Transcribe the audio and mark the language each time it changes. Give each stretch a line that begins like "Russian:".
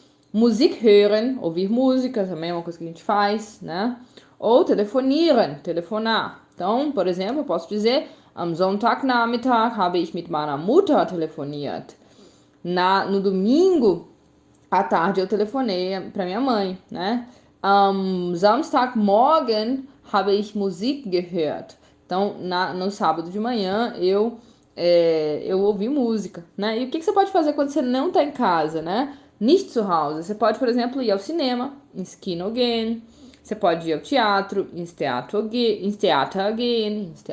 German: Musik hören,
Portuguese: ouvir música, também é uma coisa que a gente faz, né? Ou telefonieren, telefonar. Então, por exemplo, eu posso dizer
German: am Sonntagnachmittag habe ich mit meiner Mutter telefoniert.
Portuguese: No domingo à tarde eu telefonei para minha mãe, né?
German: Am Samstagmorgen habe ich Musik gehört.
Portuguese: Então, no sábado de manhã eu ouvi música, né? E o que você pode fazer quando você não está em casa, né?
German: Nicht zu Hause.
Portuguese: Você pode, por exemplo, ir ao cinema,
German: ins Kino gehen.
Portuguese: Você pode ir ao teatro,
German: ins Theater gehen.